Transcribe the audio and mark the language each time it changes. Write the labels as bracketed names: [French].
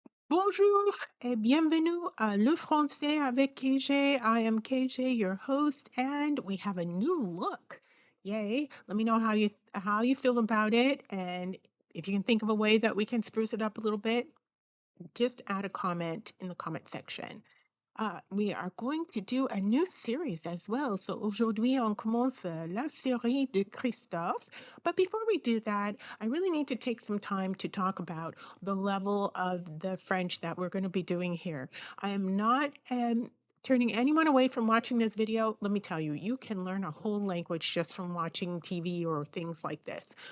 [French] Bonjour et bienvenue à Le Français avec KJ. [English] I am KJ, your host, and we have a new look. Yay. Let me know how you feel about it, and if you can think of a way that we can spruce it up a little bit, just add a comment in the comment section. We are going to do a new series as well. [French] So aujourd'hui, on commence la série de Christophe. [English] But before we do that, I really need to take some time to talk about the level of the French that we're going to be doing here. I am not turning anyone away from watching this video. Let me tell you, you can learn a whole language just from watching TV or things like this.